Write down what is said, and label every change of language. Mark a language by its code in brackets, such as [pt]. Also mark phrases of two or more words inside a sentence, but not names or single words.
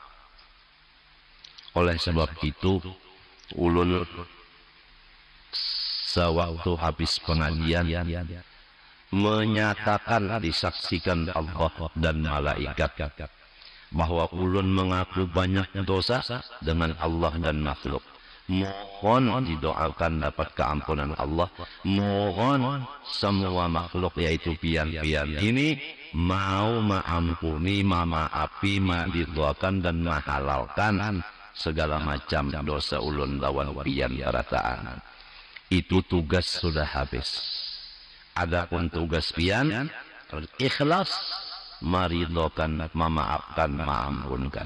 [id] Oleh sebab itu, ulun sewaktu habis pengajian menyatakan, disaksikan Allah dan malaikat bahwa ulun mengaku banyak dosa dengan Allah dan makhluk. Mohon didoakan dapat keampunan Allah. [bjn] Mohon semua makhluk yaitu pian-pian ini mau mengampuni, memaafi, didoakan dan menghalalkan segala macam dosa ulun lawan pian kerataan. [id] Itu tugas sudah habis. Adapun tugas pian ikhlas, meridhokan, memaafkan, mengampunkan.